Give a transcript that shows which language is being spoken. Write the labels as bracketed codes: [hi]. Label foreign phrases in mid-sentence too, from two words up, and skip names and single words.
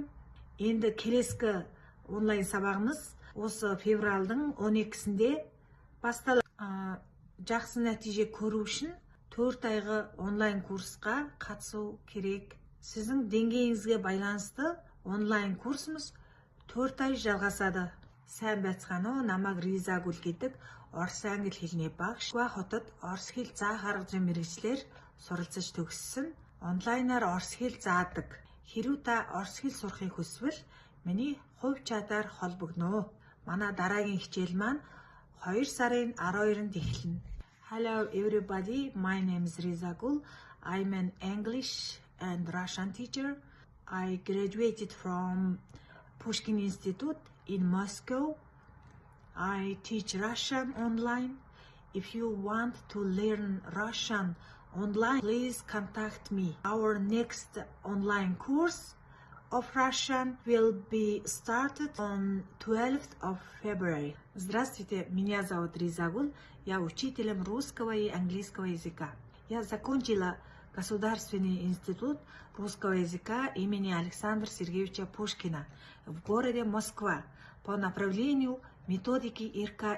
[kk] Енді келескі онлайн сабағымыз осы февральдың 12-сінде басталады. Жақсы нәтиже көру үшін 4 айғы онлайн курсқа қатысу керек. Сіздің деңгейіңізге байланысты онлайн курсымыз 4 ай жалғасады. [mn] Сайн байцгаана уу? Намайг Ризагүл гэдэг. Орос англи хэлний багш. Хотод орос хэл заах арга зүйн мэргэжлэр суралцаж төгссөн. Онлайнаар орос хэл заадаг. Хэрвээ та орос хэл сурахыг хүсвэл миний хувь чатаар холбогдно. Манай дараагийн хичээл маань 2 сарын 12-нд эхэлнэ. [en] Hello everybody, my name is Rizagul. I'm an English and Russian teacher. I graduated from Pushkin Institute in Moscow. I teach Russian online. If you want to learn Russian online, please contact me. Our next online course of Russian will be started on 12th of February. [ru] Здравствуйте, меня зовут Ризагул. Я учителем русского и английского языка. Я закончила Государственный институт русского языка имени Александра Сергеевича Пушкина в городе Москва по направлению методики ИРК.